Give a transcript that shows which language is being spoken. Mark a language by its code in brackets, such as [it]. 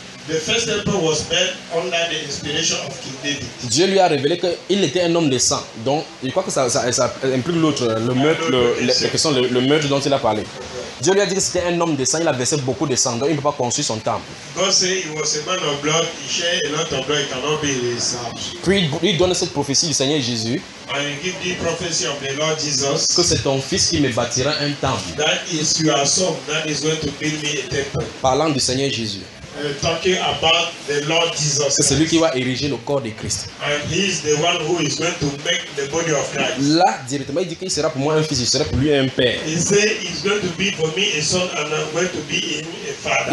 [en] The first temple was built under the inspiration of King David. [fr] Dieu lui a révélé qu'il était un homme de sang. Donc, je crois que ça implique l'autre, le meurtre dont il a parlé. Dieu lui a dit que c'était un homme de sang, il a versé beaucoup de sang, donc il ne peut pas construire son temple. [en] God said he was a man of blood, he shed a lot of blood, it cannot be his house. [fr] Puis il donne cette prophétie du Seigneur Jésus. [en] And he gives the prophecy of the Lord Jesus. [fr] Que c'est ton fils qui me bâtira un temple. [en] That is your son that is going to build me a temple. [fr] Parlant du Seigneur Jésus. [en] Talking about the Lord Jesus. [fr] C'est celui qui va ériger le corps de Christ. [en] And he is the one who is going to make the body of Christ. [fr] Là directement il dit qu'il sera pour moi un fils, il sera pour lui un père. [en] He said he's going to be for me a son and I'm going to be him a father.